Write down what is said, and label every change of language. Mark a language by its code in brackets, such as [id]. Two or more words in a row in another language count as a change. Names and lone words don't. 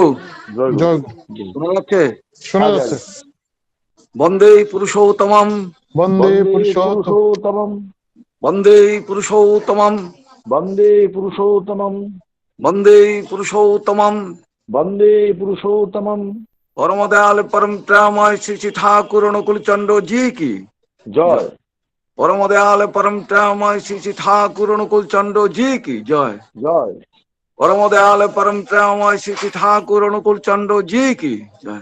[bn] শোনা যাচ্ছে? শোনা যাচ্ছে। [sa] বন্দে পুরুষোত্তমম বন্দে পুরুষোত্তমম বন্দে পুরুষোত্তমম বন্দে পুরুষোত্তমম বন্দে পুরুষোত্তমম বন্দে পুরুষোত্তমম। [hi] परम दयाल परम प्रेममय श्री श्री ठाकुर अनुकूल चंद्र जी की जय। परम दयाल परम प्रेममय श्री श्री ठाकुर अनुकूल चंद्र जी की जय जय। परम दयाल परम प्रेममय श्री श्री ठाकुर अनुकूल चंद्र जी की जय